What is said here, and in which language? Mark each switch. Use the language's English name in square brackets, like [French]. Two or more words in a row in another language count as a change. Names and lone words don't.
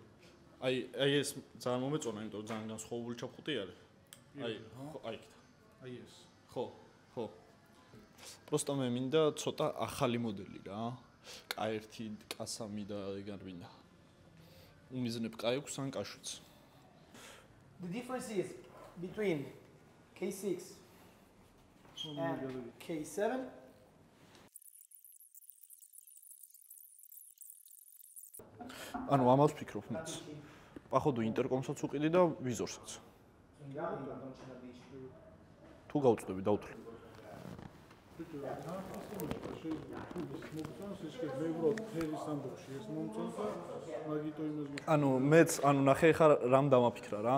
[Georgian] აი ეს ძალიან მომეწონა, იმიტომ რომ ძალიან განსხვავებული ჩაფხუტი არის. აი ეს. ხო. პროსტო მე მინდა ცოტა ახალი მოდელი რა. K1, K3 და ეგ არ მინდა. უმიზნებ K6 ან K7-ს. [English] The difference is between K6 and K7. [Georgian] ანუ ამას ვფიქრობ მეც. Походу ინტერკომსაც უყიდი და ვიზორსაც. თუ გავწვდები დავთვლი. ანუ მეც ანუ ნახე ხარ რამ დამაფიქრა რა.